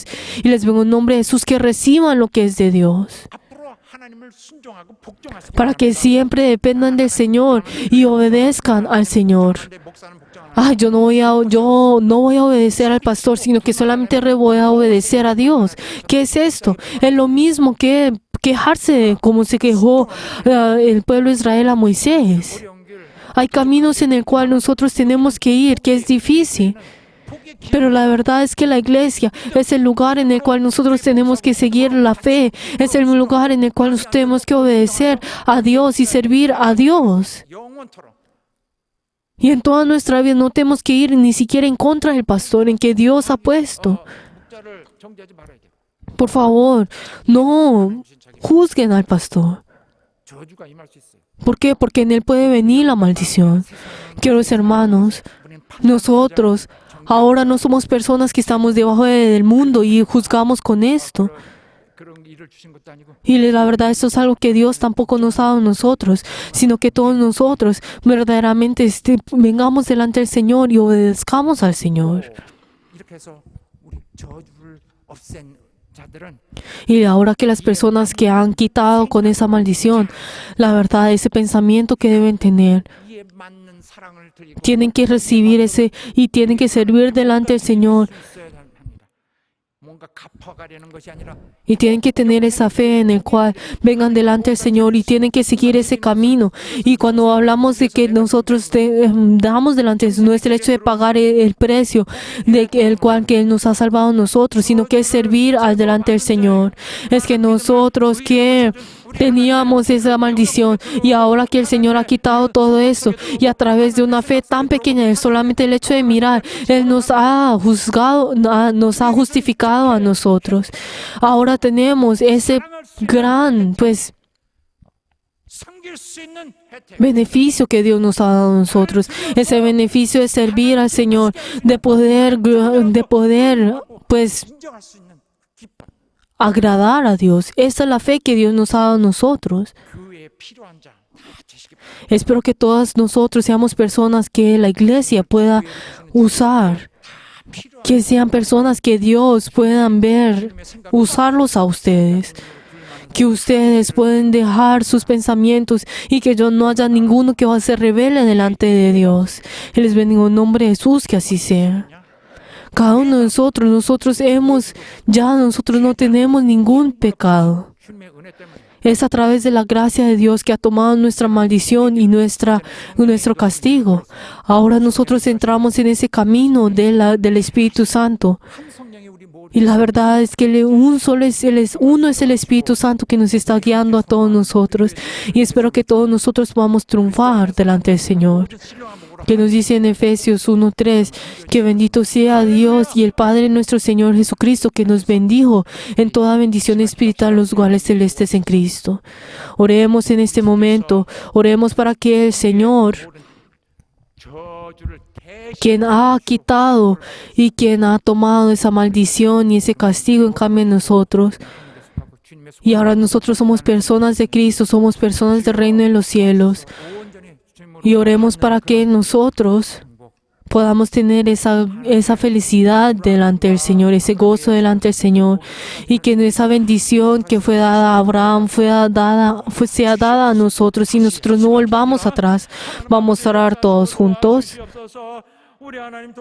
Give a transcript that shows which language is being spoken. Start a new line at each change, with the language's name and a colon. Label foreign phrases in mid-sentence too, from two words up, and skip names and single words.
Spanish: Y les vengo en nombre de Jesús que reciban lo que es de Dios,
Korean: 앞으로 하나님을 순종하고 복종하시고
Spanish: para que siempre dependan del Señor y obedezcan al Señor.
Korean: 근데 목사는 복종 안
Spanish: Ah, yo no voy a obedecer al pastor, sino que solamente voy a obedecer a Dios. ¿Qué es esto? Es lo mismo que quejarse como se quejó el pueblo de Israel a Moisés.
Korean: 어려운 길
Spanish: Hay caminos en el cual nosotros tenemos que ir, que es difícil.
Korean: 포기의 길
Spanish: Pero la verdad es que la iglesia es el lugar en el cual nosotros tenemos que seguir la fe. Es el lugar en el cual nosotros tenemos que obedecer a Dios y servir a Dios.
Korean: 영원토록
Spanish: Y en toda nuestra vida no tenemos que ir ni siquiera en contra del pastor en que Dios ha puesto.
Korean: 목자를 정죄하지 말아야 돼요.
Spanish: Por favor, no juzguen al pastor.
Korean: 저주가 임할 수 있어요.
Spanish: ¿Por qué? Porque en él puede venir la maldición. Queridos hermanos,
Korean: 우리는
Spanish: nosotros ahora no somos personas que estamos debajo del mundo y juzgamos con esto.
Korean: 그런 일을 주신 것도 아니고
Spanish: Y la verdad, esto es algo que Dios tampoco nos ha dado a nosotros, sino que todos nosotros verdaderamente vengamos delante del Señor y obedezcamos al Señor.
Korean: 이렇게 해서 우리 저주를 없앤 자들은
Spanish: Y ahora que las personas que han quitado con esa maldición, la verdad, ese pensamiento que deben tener,
Korean: 이에 맞는 사랑을 드리고
Spanish: tienen que recibir ese y tienen que servir delante del Señor.
Korean: 있어야 합니다. 뭔가 갚아가려는 것이 아니라
Spanish: Y tienen que tener esa fe en el cual vengan delante del Señor y tienen que seguir ese camino. Y cuando hablamos de que nosotros damos delante de Jesús, no es el hecho de pagar el precio de el cual que Él nos ha salvado a nosotros, sino que es servir al delante del Señor. Es que nosotros que teníamos esa maldición y ahora que el Señor ha quitado todo eso y a través de una fe tan pequeña, solamente el hecho de mirar, Él nos ha juzgado, nos ha justificado a nosotros. Ahora tenemos ese gran,
Korean: 섬길 수 있는 혜택.
Spanish: beneficio que Dios nos ha dado a nosotros. Ese beneficio de servir al Señor, de poder,
Korean: 인정할 수 있는 기쁨.
Spanish: agradar a Dios. Esa es la fe que Dios nos ha dado a nosotros.
Korean: 그 외에 필요한 자 다 되시기 바랍니다.
Spanish: Espero que todas nosotros seamos personas que la iglesia pueda usar, que sean personas que Dios puedan ver, usarlos a ustedes, que ustedes pueden dejar sus pensamientos y que no haya ninguno que se revele delante de Dios. Y les bendigo en nombre de Jesús, que así sea. Cada uno de nosotros nosotros no tenemos ningún pecado.
Korean: 주님의 은혜 때문에
Spanish: Es a través de la gracia de Dios que ha tomado nuestra maldición y nuestro castigo. Ahora nosotros entramos en ese camino del Espíritu Santo.
Korean: 한 성령이 우리 모두
Spanish: Y la verdad es que uno es el Espíritu Santo que nos está guiando a todos nosotros. Y espero que todos nosotros podamos triunfar delante del Señor.
Korean: 신령함으로
Spanish: Que nos dice en Efesios 1:3 que bendito sea Dios y el Padre de nuestro Señor Jesucristo, que nos bendijo en toda bendición espiritual los lugares celestes en Cristo. Oremos en este momento, oremos para que el Señor,
Korean: 저주를 대신
Spanish: quien ha quitado y quien ha tomado esa maldición y ese castigo en cambio de nosotros,
Korean: 주님의
Spanish: y ahora nosotros somos personas de Cristo, somos personas del reino de los cielos,
Korean: 온전히 주님으로
Spanish: y oremos para que nosotros podamos tener esa felicidad delante del Señor, ese gozo delante del Señor, y que esa bendición que fue dada a Abraham sea dada a nosotros y nosotros no volvamos atrás. Vamos a orar todos juntos.
Korean: 주옵소서. 우리 하나님 또